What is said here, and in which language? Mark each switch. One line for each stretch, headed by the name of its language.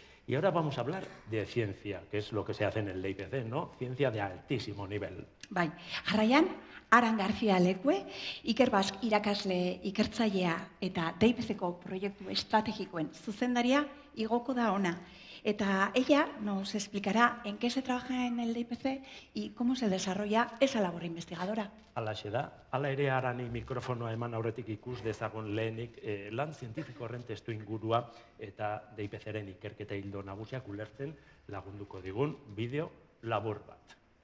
Spanish: Y ahora vamos a hablar de ciencia, que es lo que se hace en el DIPC, ¿no? Ciencia de altísimo nivel.
Basque: Bai, jarraian, Aran García Lekue, Iker Bask irakasle ikertzailea eta DIPC-ko proiektu estrategikoen zuzendaria igoko da ona.
Spanish: Eta ella nos explicará en qué se trabaja en el DIPC y cómo se desarrolla esa labor investigadora.
Basque: Alaxe da, hala ere Arani mikrofonoa eman aurretik ikus dezagun lehenik lan zientifiko horren testu ingurua eta DIPC-ren ikerketa hildo nagusiak ulertzen lagunduko digun bideo labur bat.